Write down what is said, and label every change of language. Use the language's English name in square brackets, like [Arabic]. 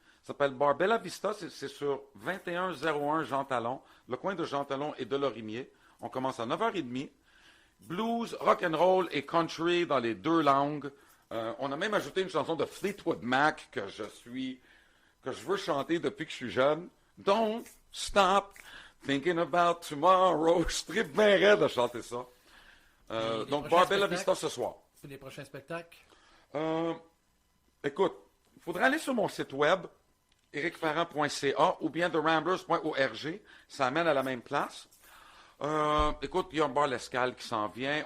[French] Ça s'appelle Bar Bella Vista. C'est sur 2101 Jean Talon, le coin de Jean Talon et de Lorimier. On commence à 9h30. Blues, rock and roll et country dans les deux langues. On a même ajouté une chanson de Fleetwood Mac que je veux chanter depuis que je suis jeune. [English] Don't stop thinking about tomorrow. [French] Je tripe bien raide de chanter ça. Donc, Bar Bella Vista ce soir. Pour les prochains spectacles. Écoute, il faudrait aller sur mon site web, ericferrand.ca ou bien theramblers.org. Ça amène à la même place. Écoute, il y a un bar L'Escale qui s'en vient.